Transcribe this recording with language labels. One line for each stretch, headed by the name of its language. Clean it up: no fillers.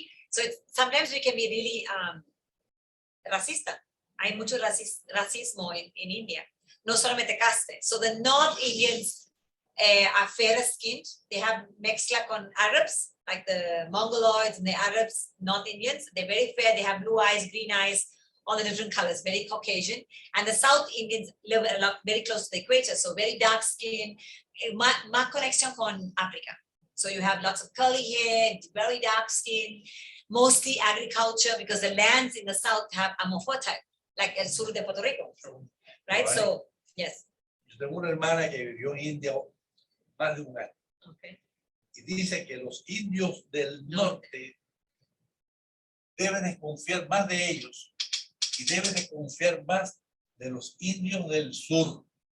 English: So sometimes we can be really racista.
Spanish: Hay mucho racismo
English: in India.
Spanish: No solamente caste.
English: So the North Indians are fairer skinned. They have
Spanish: mezcla con
English: Arabs, like the Mongoloids and the Arabs, North Indians. They're very fair. They have blue eyes, green eyes, all the different colors, very Caucasian. And the South Indians live very close to the equator, so very dark skin.
Spanish: Más conexión con Africa.
English: So you have lots of curly hair, very dark skin, mostly agriculture, because the lands in the south are more fertile, like
Spanish: el sur de Puerto Rico,
English: right? So, yes.
Spanish: Yo tengo una hermana que vivió en India más de un año.
English: Okay.
Spanish: Y dice que los indios del norte debe desconfiar más de ellos y debe desconfiar más de los indios del sur.